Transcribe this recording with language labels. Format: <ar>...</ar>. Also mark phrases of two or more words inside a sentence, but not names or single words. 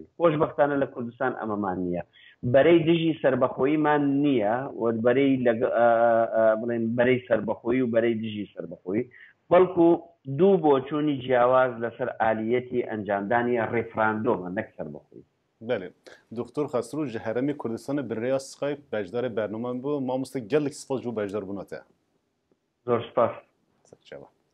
<ckb>خۆشبەختانە لە کوردستان ئەمەمان نییە، بەرەی دژی سەربەخۆییمان نییە و بڵێن بەرەی سەربەخۆیی و بەرەی دژی سەربەخۆیی، بەڵکو دوو بۆچوونی جیاواز لەسەر ئالیەتی ئەنجامدانی ڕێفراندۆمە نەک سەربەخۆیی.</ckb> <ku>بله دکتر خسرو ji heremê Kurdistanê bi rêya Skype beşdarê bernameyan bû. Mamoste gelek spas jû beşdar bûne te.</ku> <ckb>زۆر سپاس.</ckb>